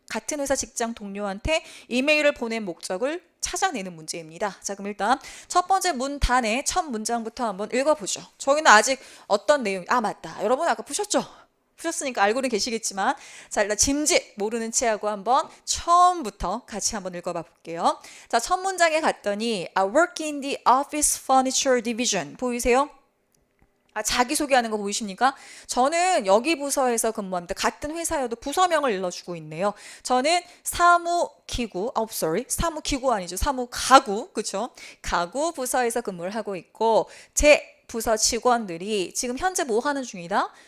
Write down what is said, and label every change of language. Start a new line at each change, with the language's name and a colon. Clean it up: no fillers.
Korean: 같은 회사 직장 동료한테 이메일을 보낸 목적을 찾아내는 문제입니다. 자, 그럼 일단 첫 번째 문단의 첫 문장부터 한번 읽어보죠. 저기는 아직 어떤 내용, 맞다. 여러분 아까 푸셨죠? 푸셨으니까 알고는 계시겠지만, 자, 일단 짐짓 모르는 체하고 한번 처음부터 같이 한번 읽어봐 볼게요. 자, 첫 문장에 갔더니
English: I work in the office furniture division.
Korean: 보이세요? 자기소개하는 거 보이십니까? 저는 여기 부서에서 근무합니다. 같은 회사여도 부서명을 일러주고 있네요. 저는 사무기구 아니죠. 사무가구, 그쵸? 가구 부서에서 근무를 하고 있고, 제 부서 직원들이 지금 현재 뭐 하는 중이다?